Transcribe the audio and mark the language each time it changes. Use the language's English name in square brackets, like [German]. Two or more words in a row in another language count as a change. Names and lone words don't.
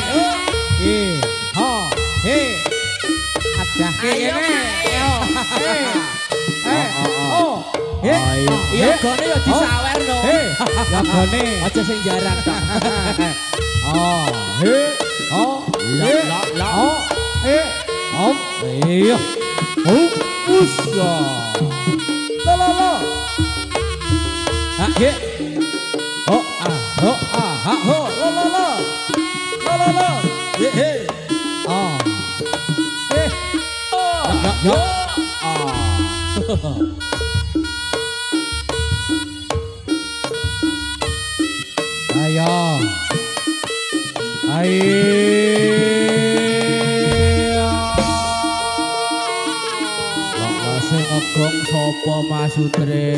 [Javanese] Ho. He. Adah kene. Yo. Oh. Iya gone ya disawerno. Ya gone. Aja sing jarang tok. Oh, iya. Usa. Lo. He. Lo. He. Yo. Ayo. Sing ngegong sapa Mas Sutris?